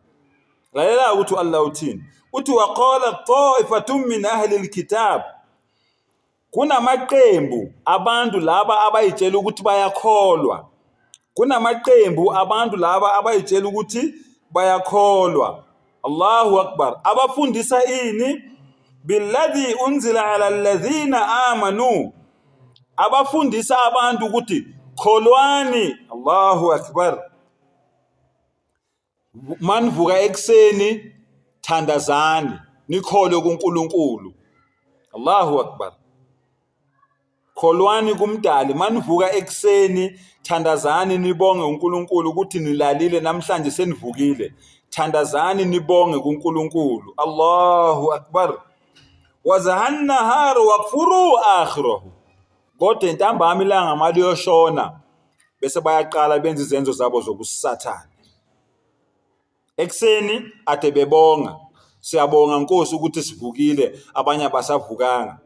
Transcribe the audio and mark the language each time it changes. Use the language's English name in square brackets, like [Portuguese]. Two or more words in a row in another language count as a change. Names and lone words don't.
[Zulu] Lalela ukuthi Allah uthini? Uthi [Arabic] وقالت طائفة من أهل الكتاب. [Zulu] Kunamaqembu abantu laba abayitshela ukuthi bayakholwa. Kunamaqembu abantu laba abayitshela ukuthi bayakholwa. [Arabic] الله أكبر. [Zulu] Abafundisa ini? [Arabic] بالذي أنزل على الذين آمنوا. [Zulu] Abafundisa abantu ukuthi kholwani. [Arabic] الله أكبر. [Zulu] Manvuka ekseni thandazani nikholwe kuNkulunkulu. [Arabic] الله أكبر. [Zulu] Kholwani kumdali. Manvuka ekseni thandazani nibonge uNkulunkulu ukuthi nilalile namhlanje senivukile. Thandazani nibonge kuNkulunkulu. [Arabic] الله أكبر. وجه النهار واكفروا آخره. [Zulu] Kodwa intambama ilanga mali yoshona bese bayaqala benza izenzo zabo zobusathane. Ekseni ade bebonga, siyabonga Nkosi ukuthi sivukile, abanye abasavukanga.